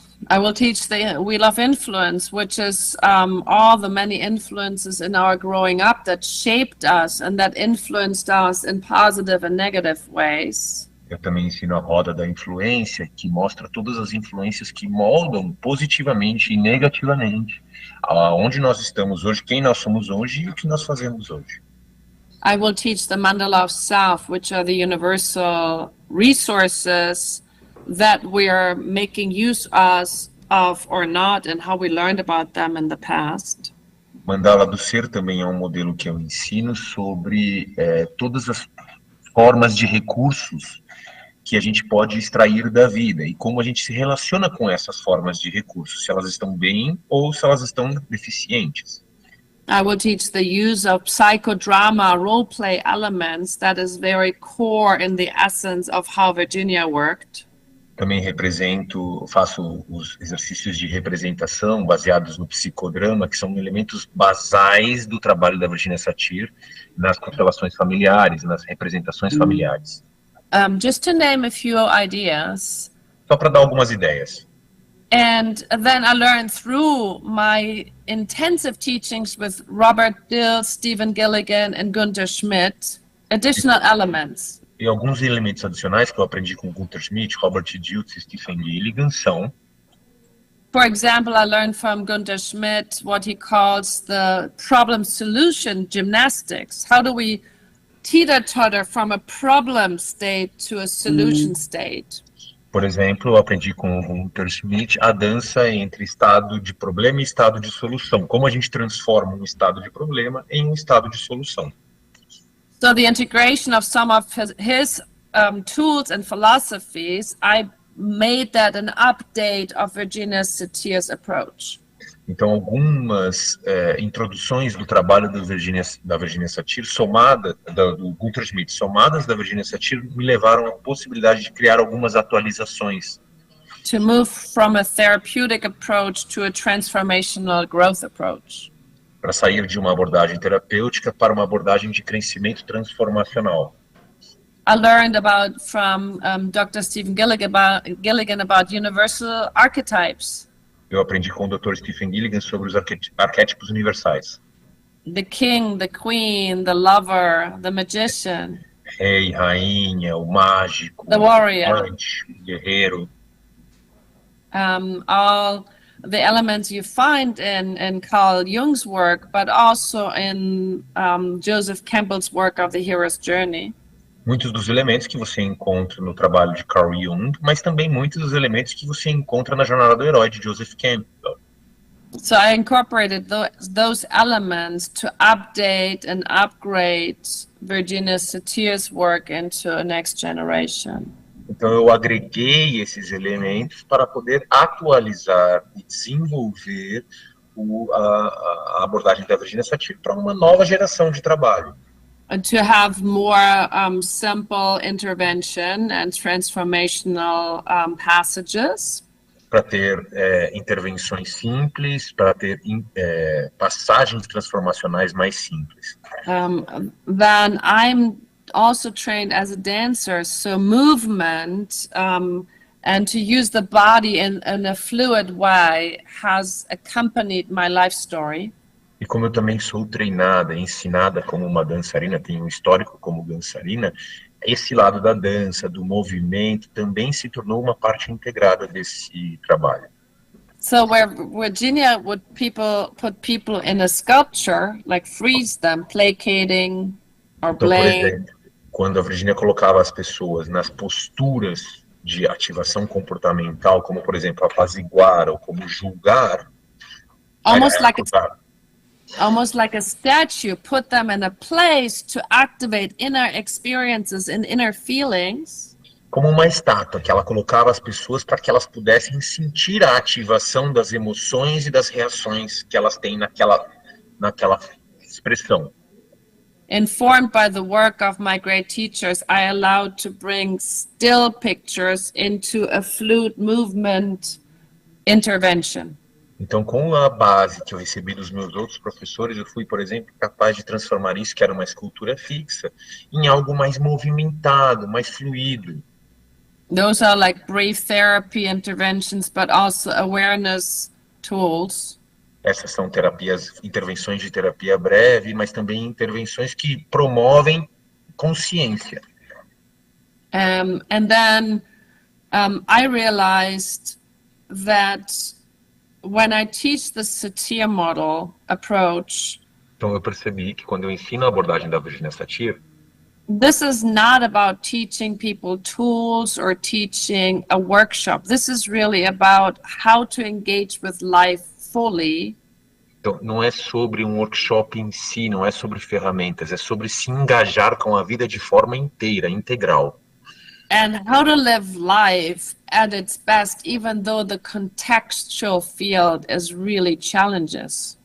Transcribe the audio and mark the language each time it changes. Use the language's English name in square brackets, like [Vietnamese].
[English] I will teach the Wheel of Influence, which is all the many influences in our growing up that shaped us and that influenced us in positive and negative ways. [Portuguese] Eu também ensino a roda da influência, que mostra todas as influências que moldam positivamente e negativamente aonde nós estamos hoje, quem nós somos hoje e o que nós fazemos hoje. [English] I will teach the mandala of self, which are the universal resources that we are making use of or not, and how we learned about them in the past. [Portuguese] Mandala do ser também é um modelo que eu ensino sobre todas as formas de recursos que a gente pode extrair da vida e como a gente se relaciona com essas formas de recursos, se elas estão bem ou se elas estão deficientes. [English] I will teach the use of psychodrama role-play elements that is very core in the essence of how Virginia worked. [Portuguese] Também faço os exercícios de representação baseados no psicodrama, que são elementos basais do trabalho da Virginia Satir nas constelações familiares, nas representações familiares. [English] Just to name a few ideas. [Portuguese] Só para dar algumas ideias. [English] And then I learned through my intensive teachings with Robert Dill, Stephen Gilligan, and Gunther Schmidt, additional elements. [Portuguese] E alguns elementos adicionais que eu aprendi com Gunther Schmidt, Robert Dilts e Stephen Gilligan são... [English] For example, I learned from Gunther Schmidt what he calls the problem-solution gymnastics. How do we teeter-totter from a problem state to a solution state? [Portuguese] Por exemplo, eu aprendi com o Gunther Schmidt a dança entre estado de problema e estado de solução. Como a gente transforma um estado de problema em um estado de solução. [English] So the integration of some of his tools and philosophies, I made that an update of Virginia Satir's approach. [Portuguese] Então, algumas introduções do trabalho da Virginia Satir, do Gunther Schmidt, somadas da Virginia Satir, me levaram à possibilidade de criar algumas atualizações. [English] To move from a therapeutic approach to a transformational growth approach. [Portuguese] Para sair de uma abordagem terapêutica para uma abordagem de crescimento transformacional. [English] I learned from Dr. Stephen Gilligan about universal archetypes. [Portuguese] Eu aprendi com o Dr. Stephen Gilligan sobre os arquétipos universais. [English] The king, the queen, the lover, the magician. [Portuguese] Rei, rainha, o mágico, [English] the [Portuguese] o [English] warrior, [Portuguese] amante, o guerreiro. [English] all the elements you find in Carl Jung's work, but also in Joseph Campbell's work of the hero's journey. [Portuguese] Muitos dos elementos que você encontra no trabalho de Carl Jung, mas também muitos dos elementos que você encontra na Jornada do Herói de Joseph Campbell. [English] So I incorporated those elements to update and upgrade Virginia Satir's work into a next generation. [Portuguese] Então eu agreguei esses elementos para poder atualizar e desenvolver a abordagem da Virginia Satir para uma nova geração de trabalho. [English] And to have more simple intervention and transformational passages. [Portuguese] Para ter intervenções simples, para ter passagens transformacionais mais simples. [English] Then I'm also trained as a dancer, so movement and to use the body in a fluid way has accompanied my life story. [Portuguese] E como eu também sou treinada, ensinada como uma dançarina, tenho um histórico como dançarina, esse lado da dança, do movimento, também se tornou uma parte integrada desse trabalho. [English] So where Virginia would put people in a sculpture, like freeze them, placating or [Portuguese] Então, por [English] playing. [Portuguese] exemplo, quando a Virginia colocava as pessoas nas posturas de ativação comportamental, como, por exemplo, apaziguar ou como julgar, [English] Almost like a statue, put them in a place to activate inner experiences and inner feelings. [Portuguese] como uma estátua, que ela colocava as pessoas para que elas pudessem sentir a ativação das emoções e das reações que elas têm naquela expressão. [English] Informed by the work of my great teachers, I allowed to bring still pictures into a fluid movement intervention. [Portuguese] Então, com a base que eu recebi dos meus outros professores, eu fui, por exemplo, capaz de transformar isso, que era uma escultura fixa, em algo mais movimentado, mais fluido. [English] Those are like brief therapy interventions, but also awareness tools. [Portuguese] Essas são intervenções de terapia breve, mas também intervenções que promovem consciência. [English] And then I realized that when I teach the Satir model approach, [Portuguese] Então eu percebi que quando eu ensino a abordagem da Virginia Satir, [English] this is not about teaching people tools or teaching a workshop. This is really about how to engage with life fully. [Portuguese] então, não é sobre um workshop em si, não é sobre ferramentas, é sobre se engajar com a vida de forma inteira, integral. [English] And how to live life at its best, even though the contextual field is really challenging.